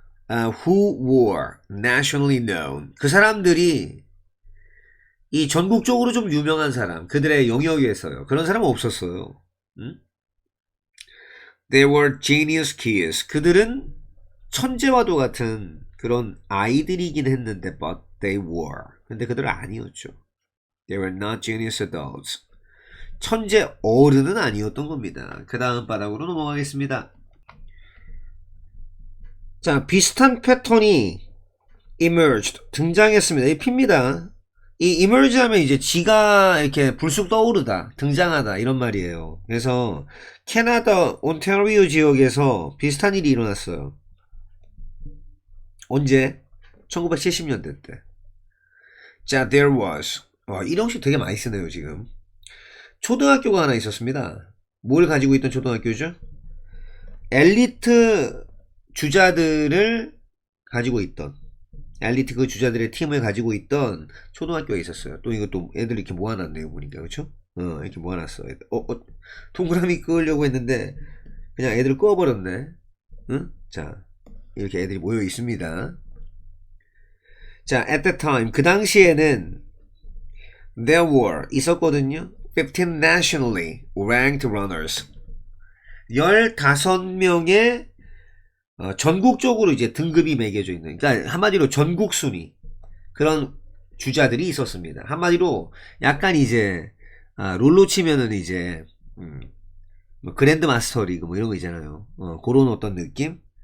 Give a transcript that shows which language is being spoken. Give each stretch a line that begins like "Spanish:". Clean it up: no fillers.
English: Who were nationally known.
Korean: 그 사람들이 이 전국적으로 좀 유명한 사람, 그들의 영역에서요. 그런 사람은 없었어요. 응?
English: They were genius kids.
Korean: 그들은 천재와도 같은 그런 아이들이긴 했는데,
English: but they were.
Korean: 근데 그들은 아니었죠.
English: They were not genius adults.
Korean: 천재 어른은 아니었던 겁니다. 그 다음 바닥으로 넘어가겠습니다. 자, 비슷한 패턴이 emerged, 등장했습니다. 이 P입니다. 이 emerge 하면 이제 지가 이렇게 불쑥 떠오르다, 등장하다 이런 말이에요. 그래서 캐나다 온타리오 지역에서 비슷한 일이 일어났어요. 언제? 1970년대 때. 자,
English: there was.
Korean: 일형식 되게 많이 쓰네요, 지금. 초등학교가 하나 있었습니다. 뭘 가지고 있던 초등학교죠? 엘리트 주자들을 가지고 있던, 엘리트 그 주자들의 팀을 가지고 있던 초등학교가 있었어요. 또 이것도 애들 이렇게 모아놨네요, 보니까. 그쵸? 이렇게 모아놨어. 동그라미 끄려고 했는데 그냥 애들을 끄어버렸네. 응? 자, 이렇게 애들이 모여 있습니다.
English: 자, at the time,
Korean: 그 당시에는
English: there were,
Korean: 있었거든요.
English: 15 nationally ranked runners.
Korean: 15명의 전국적으로 이제 등급이 매겨져 있는, 그러니까 한마디로 전국 순위 그런 주자들이 있었습니다. 한마디로 약간 이제 롤로 치면은 이제 뭐 그랜드 마스터 리그 뭐 이런 거 있잖아요. 그런 어떤 느낌?